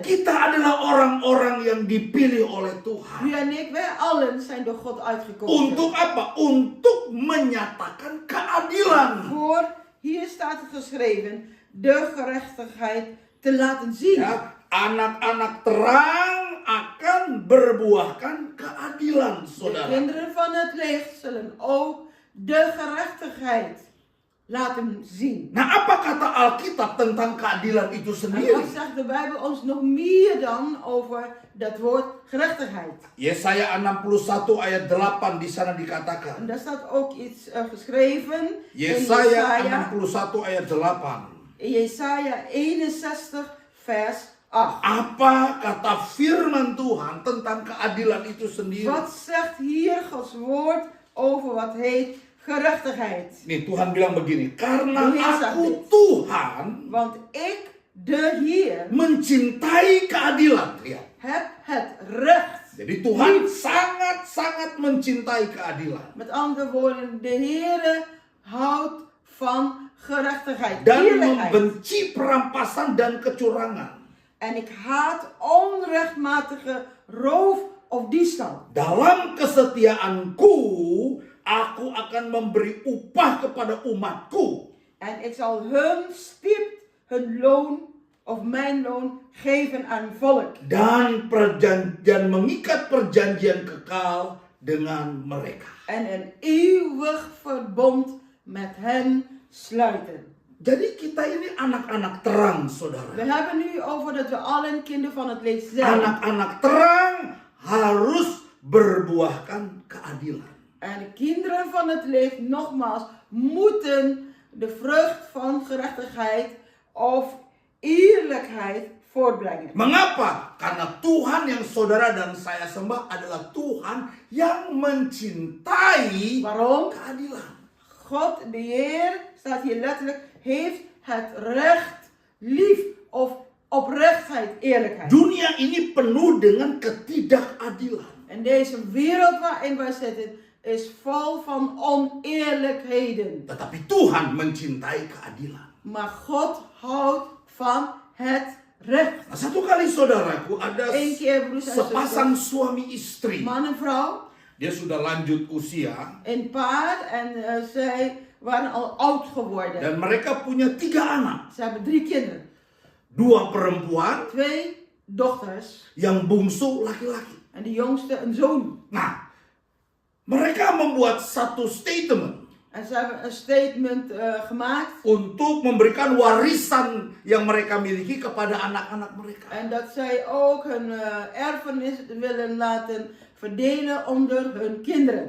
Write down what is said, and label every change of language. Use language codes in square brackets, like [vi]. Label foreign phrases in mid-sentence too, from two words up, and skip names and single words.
[id] Kita adalah orang-orang yang dipilih oleh Tuhan. [nl] U en ik, wij allen zijn door God uitgekozen. [id] Untuk apa? Untuk menyatakan keadilan. [nl] Voor, hier staat het geschreven, de gerechtigheid te laten zien. [id] Ya, anak-anak terang akan berbuahkan keadilan, [nl] De [id] saudara. [nl] kinderen van het licht zullen ook de gerechtigheid laten zien. [id] Nah, apa kata Alkitab tentang keadilan itu [nl] En [id] sendiri? [nl] wat zegt de Bijbel ons nog meer dan over dat woord gerechtigheid? [id] Yesaya 61 ayat 8 di sana dikatakan. [nl] En daar staat ook iets geschreven [id] Yesaya 61 ayat 8. [nl] in Jesaja 61 vers 8. [id] Apa kata firman Tuhan tentang keadilan itu sendiri? [nl] Wat zegt hier Gods woord over wat heet gerechtigheid? [id] Nih Tuhan bilang begini, karena [nl] De Heer zegt [id] aku [nl] dit. [id] Tuhan [nl] Want ik, de Heer, [id] mencintai keadilan. Lihat. [nl] heb het recht. [id] Jadi Tuhan sangat-sangat mencintai keadilan. [nl] Met andere woorden, de Heer houdt van gerechtigheid, [id] Dan [nl] eerlijkheid. [id] membenci perampasan dan kecurangan. [nl] En ik haat onrechtmatige roof of diefstal. [id] Dalam kesetiaanku, aku akan memberi upah kepada umatku. [nl] En ik zal hun stipt, hun loon of mijn loon geven aan volk. [id] Dan mengikat perjanjian kekal dengan mereka. [nl] En een eeuwig verbond met hen sluiten. [id] Jadi kita ini anak-anak terang, [nl] We [id] saudara. [nl] hebben nu over dat we allen kinderen van het licht zijn. [id] Anak-anak terang harus berbuahkan keadilan. [nl] En de kinderen van het licht, nogmaals, moeten de vrucht van gerechtigheid of eerlijkheid voortbrengen. [id] Mengapa? Karena Tuhan yang saudara dan saya sembah adalah Tuhan yang mencintai [nl] Waarom? [id] keadilan. [nl] God, de Heer, staat hier letterlijk, heeft het recht lief of oprechtheid, eerlijkheid. [id] Dunia ini penuh dengan ketidakadilan. [nl] En deze wereld waarin wij zitten is vol van oneerlijkheden. [id] Tetapi Tuhan mencintai keadilan. [nl] Maar God houdt van het recht. [id] Nah, satu kali saudaraku ada [nl] Eén keer, broers en [id] sepasang [nl] zusters, [id] suami istri. [nl] man en vrouw, [id] Dia sudah lanjut usia [nl] een paar en zij waren al oud geworden. [id] dan mereka punya 3 anak. [nl] Ze hebben 3 kinderen, [id] 2 perempuan, [nl] 2 dochters [id] yang bungsu laki-laki. [nl] en de jongste een zoon. [id] Nah, mereka membuat satu statement [nl] En ze hebben een statement gemaakt. [id] untuk memberikan warisan yang mereka miliki kepada anak-anak mereka. [nl] En dat zij ook hun erfenis willen laten verdelen onder hun kinderen.